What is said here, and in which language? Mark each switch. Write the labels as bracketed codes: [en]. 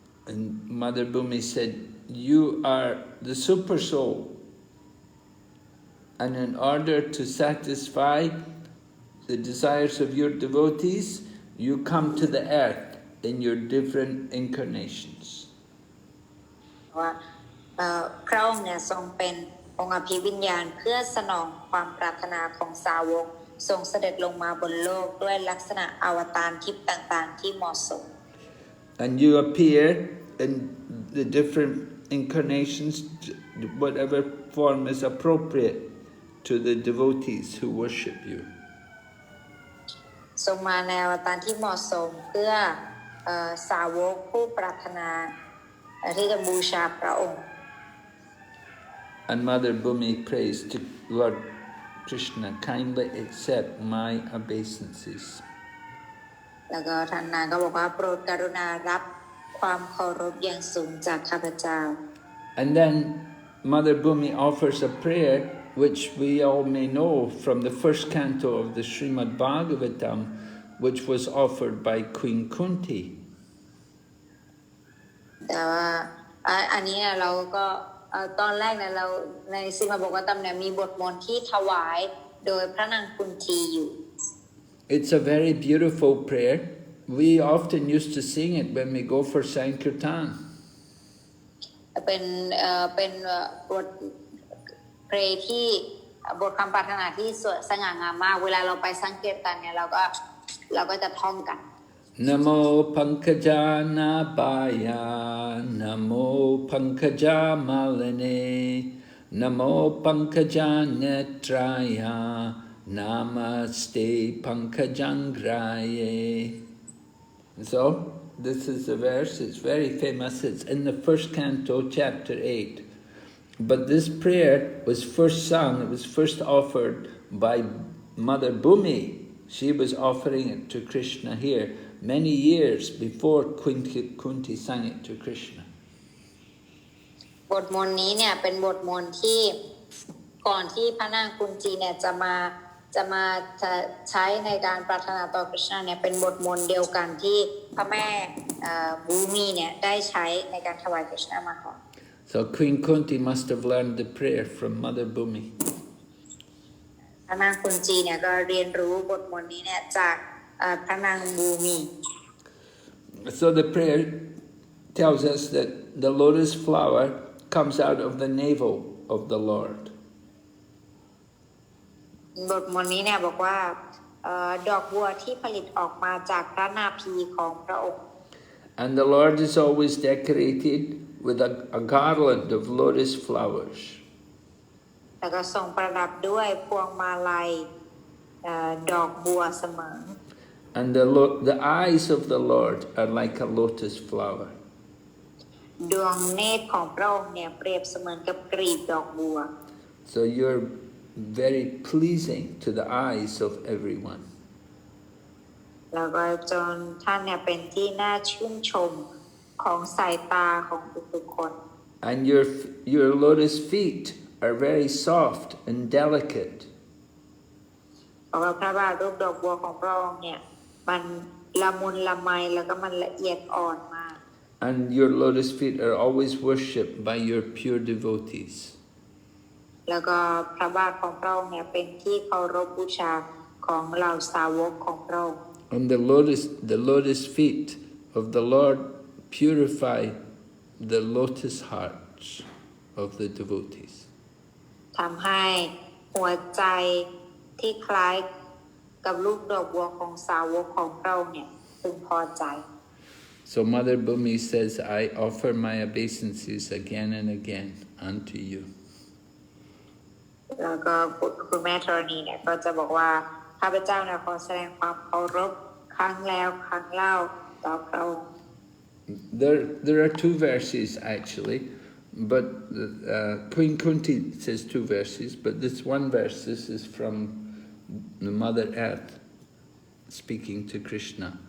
[en] And Mother Bhumi said, "You are the super soul, and in order to satisfy the desires of your devotees, you come to the earth in your different incarnations." [th] ว่าพระองค์เนี่ยทรงเป็นองค์อภิวิญญาณเพื่อสนองความปรารถนาของสาวกทรงเสด็จลงมาบนโลกด้วยลักษณะอวตารทิพย์ต่างๆที่เหมาะสม [en] And you appear in the different incarnations, whatever form is appropriate to the devotees who worship you. [th] ทรงมาในอวตารที่เหมาะสมเพื่อสาวกผู้ปรารถนาที่จะบูชาพระองค์ [en] And Mother Bhumi prays to Lord Krishna, kindly accept my obeisances. [th] แล้วก็ท่านนางก็บอกว่าโปรดกรุณารับความเคารพอย่างสูงจากข้าพเจ้า [en] And then Mother Bhumi offers a prayer which we all may know from the first canto of the Srimad Bhagavatam, which was offered by Queen Kunti. [th] แต่ว่าอันนี้เราก็ตอนแรกเนี่ยเราในซีมาบอกว่าตำเนี่ยมีบทมนต์ที่ถวายโดยพระนางกุนทีอยู่ [en] It's a very beautiful prayer. We often used to sing it when we go for Sankirtan. [th] เป็นบทเพลงที่บทคำปรารถนาที่สง่างามมากเวลาเราไปสังเกตกันเนี่ยเราก็จะท่องกัน [sa] Namo Pankajana Baya, Namo Pankaja Malane, Namo Pankajana Traya, Namaste Pankajangraye. [en] So, this is the verse, it's very famous, it's in the first canto, chapter 8. But this prayer was first sung, it was first offered by Mother Bhumi. She was offering it to Krishna here many years before Kunti sang it to Krishna. [th] บทมนต์นี้เนี่ยเป็นบทมนต์ที่ก่อนที่พระนางกุนจีเนี่ยจะมาใช้ในการปรารถนาต่อ Krishna เนี่ยเป็นบทมนต์เดียวกันที่พระแม่บูมีเนี่ยได้ใช้ในการถวาย Krishna มาก่อน [en] So Queen Kunti must have learned the prayer from Mother Bhumi. [th] พระนางกุนจีเนี่ยก็เรียนรู้บทมนต์นี้เนี่ยจากพระนางบูมี [en] So the prayer tells us that the lotus flower comes out of the navel of the Lord. [th] บทมนต์นี้เนี่ยบอกว่าดอกบัวที่ผลิตออกมาจากพระนาภีของพระองค์ [en] And the Lord is always decorated with a garland of lotus flowers. [th] แล้วก็ทรงประดับด้วยพวงมาลัยดอกบัวเสมอ [en] And the eyes of the Lord are like a lotus flower. [th] ดวงเนตรของพระองค์เนี่ยเปรียบเสมือนกับกลีบดอกบัว [en] So you're very pleasing to the eyes of everyone. [th] แล้วก็จนท่านเนี่ยเป็นที่น่าชื่นชมของสายตาของทุกๆคน [en] And your lotus feet are very soft and delicate. [th] เพราะว่าพระบาทรูปดอกบัวของพระองค์เนี่ยมันละมุนละไมแล้วก็มันละเอียดอ่อนมาก [en] And your lotus feet are always worshipped by your pure devotees. [th] แล้วก็พระบาทของพระองค์เนี่ยเป็นที่เคารพบูชาของเหล่าสาวกของพระองค์ [en] And the lotus feet of the Lord purify the lotus hearts of the devotees. [th] ทำให้หัวใจที่คล้ายกับลูกดอกบัวของสาวกของพระองค์เนี่ยพึงพอใจ [en] So Mother Bhumi says, I offer my obeisances again and again unto you. [th] แล้วก็คุณแม่ธรณีเนี่ยก็จะบอกว่าข้าพเจ้าเนี่ยขอแสดงความเคารพครั้งแล้วครั้งเล่าต่อพระองค์ [en] There are two verses actually, but Queen Kunti says two verses, but this one verse, this is from the Mother Earth speaking to Krishna.